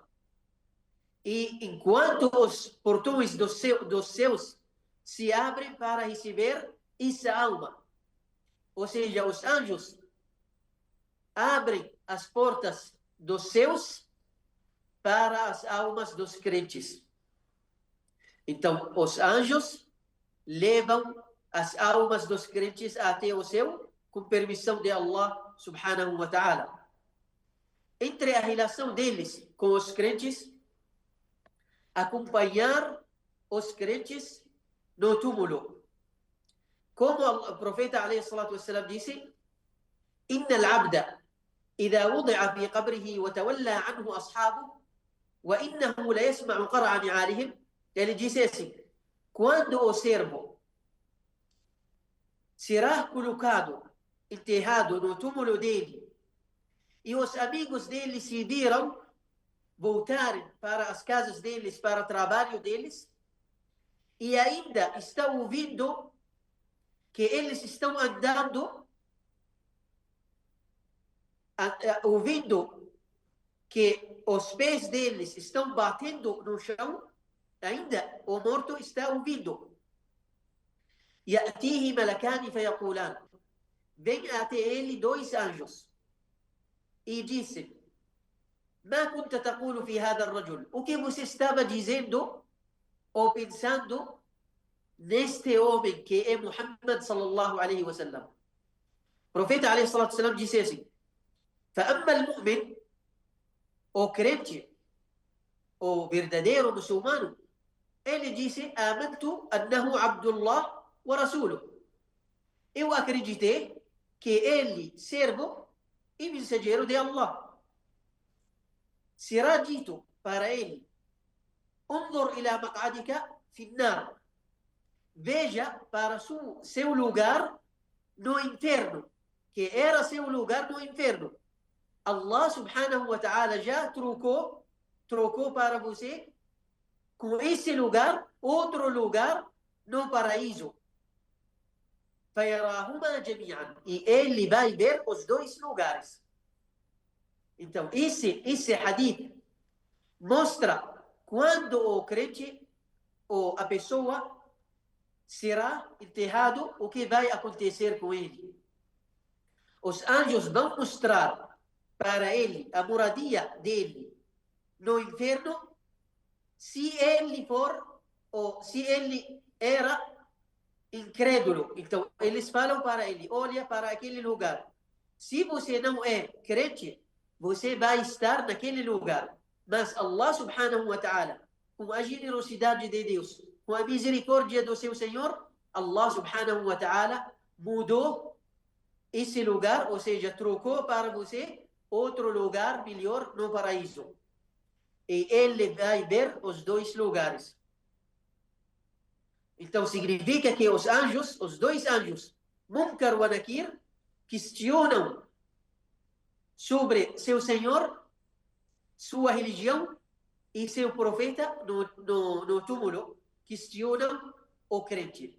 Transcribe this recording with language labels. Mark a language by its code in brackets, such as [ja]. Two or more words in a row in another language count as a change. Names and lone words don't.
[pt] E enquanto os portões dos céus se abrem para receber essa alma, ou seja, os anjos abrem as portas dos céus para as almas dos crentes. Então, os anjos levam as almas dos crentes até o céu com permissão de Allah [ar] سبحانه وتعالى. [pt] Entre a relação deles com os crentes, acompanhar os crentes no túmulo. Como o profeta [ar] عليه الصلاة والسلام disse: إن العبد إذا وضع في قبره وتولى عنه أصحابه وإنه ليسمع قرع نعالهم. [pt] Ele disse assim: quando o servo será colocado, enterrado no túmulo dele, e os amigos dele se viram voltarem para as casas deles, para o trabalho deles, e ainda estão ouvindo que eles estão andando, ouvindo que os pés deles estão batendo no chão, ainda o morto está ouvindo. [ar] يأتيه ملكان فيقولان. [pt] Vem até ele dois anjos e dizem: [ar] ما كنت تقول في هذا الرجل. [pt] O que você estava dizendo ou pensando neste homem que é Muhammad [ar] صلى الله عليه وسلم? [pt] O profeta [ar] عليه الصلاة والسلام [pt] disse assim: [ar] فأما المؤمن, [pt] o crente, o verdadeiro muçulmano, ele disse: [ar] آمنت أنه عبد الله ورسوله. [pt] Eu acreditei que ele servo e mensageiro de Allah. Será dito para ele: [ar] انظر إلى مقعدك في النار. [pt] Veja para seu lugar no inferno, que era seu lugar no inferno. Allah [ar] سبحانه وتعالى [pt] já trocou para você com esse lugar outro lugar no paraíso. [ar] فيراهما جميعا. [pt] E ele vai ver os dois lugares. Então, esse hadith mostra quando o crente ou a pessoa será enterrado, o que vai acontecer com ele. Os anjos vão mostrar para ele a moradia dele no inferno, se ele for ou se ele era incrédulo. Então, eles falam para ele: olha para aquele lugar. Se você não é crente, você vai estar naquele lugar. Mas Allah [ar] سبحانه وتعالى, [pt] com a generosidade de Deus, com a misericórdia do seu Senhor, Allah [ar] سبحانه وتعالى [pt] mudou esse lugar, ou seja, trocou para você outro lugar melhor no paraíso. E ele vai ver os dois lugares. Então significa que os anjos, os dois anjos, Munkar e Nakir, questionam sobre seu Senhor, sua religião e seu profeta no túmulo, questionam o crente.